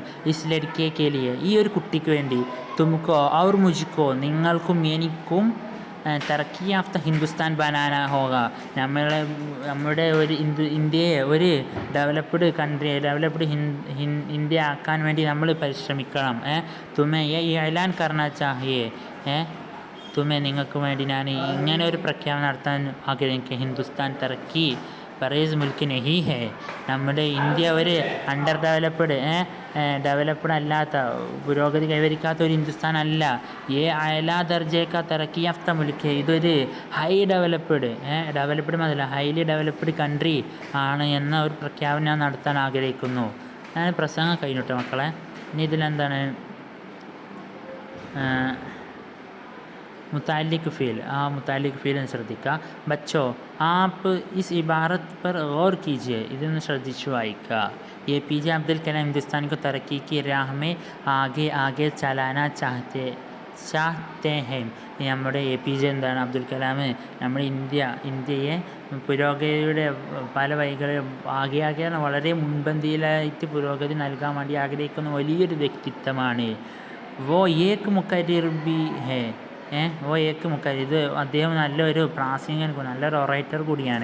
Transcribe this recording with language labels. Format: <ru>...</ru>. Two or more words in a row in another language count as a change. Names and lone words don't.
<ur>اس لڑکی کے لیے,</ur> <ml>ഈ ഒരു കുട്ടിക്ക് വേണ്ടി</ml> <ur>تم کو اور مجھ کو,</ur> <ml>നിങ്ങൾക്കും എനിക്കും</ml> <ur>ترقی یافتہ ہندوستان بنانا ہوگا,</ur> <ml>നമ്മുടെ ഒരു ഇന്ത്യയെ ഒരു</ml> <en>developed country, developed India</en> <ml>ആക്കാൻ വേണ്ടി നമ്മൾ പരിശ്രമിക്കണം.</ml> <ur>تمہیں یہ اعلان کرنا چاہیے,</ur> <ml>നിങ്ങൾക്ക് വേണ്ടി ഞാൻ ഇങ്ങനെ ഒരു പ്രഖ്യാപനം നടത്താൻ ആഗ്രഹിക്കുക.</ml> <ur>ہندوستان ترقی پذیر ملک نہیں ہے,</ur> <ml>നമ്മുടെ ഇന്ത്യ ഒരു</ml> <en>under developed</en> <ml>അല്ലാത്ത, പുരോഗതി കൈവരിക്കാത്ത ഒരു ഹിന്ദുസ്ഥാൻ അല്ല.</ml> <ur>اعلیٰ درجے کا ترقی یافتہ ملک,</ur> <ml>ഇതൊരു</ml> <en>highly developed country</en> <ml>ആണ് എന്ന ഒരു പ്രഖ്യാപനം ഞാൻ നടത്താൻ ആഗ്രഹിക്കുന്നു. ഞാൻ പ്രസംഗം കഴിഞ്ഞിട്ട് മക്കളെ, ഇനി ഇതിലെന്താണ്</ml> <ur>متعلق فیل</ur> <ml>ശ്രദ്ധിക്കുക.</ml> <ur>بچوں آپ اس عبارت پر غور کیجیے,</ur> <ml>ഇതൊന്ന് ശ്രദ്ധിച്ചു വായിക്കുക.</ml> <ur>APJ عبدالکلام ہندوستان کو ترقی کی راہ میں آگے چلانا چاہتے ہیں.</ur> <ml>നമ്മുടെ APJ എന്താണ്, അബ്ദുൽ കലാം നമ്മുടെ ഇന്ത്യയെ പുരോഗതിയുടെ പല വഴികളിൽ ആകെ വളരെ മുൻപന്തിയിലായിട്ട് പുരോഗതി നൽകാൻ വേണ്ടി ആഗ്രഹിക്കുന്ന വലിയൊരു വ്യക്തിത്വമാണ്.</ml> <ur>وہ ایک مقرر بھی ہے,</ur> <ml>ഇത് അദ്ദേഹം നല്ലൊരു പ്രാസംഗികൻ, നല്ലൊരു ഒറേറ്റർ കൂടിയാണ്.</ml>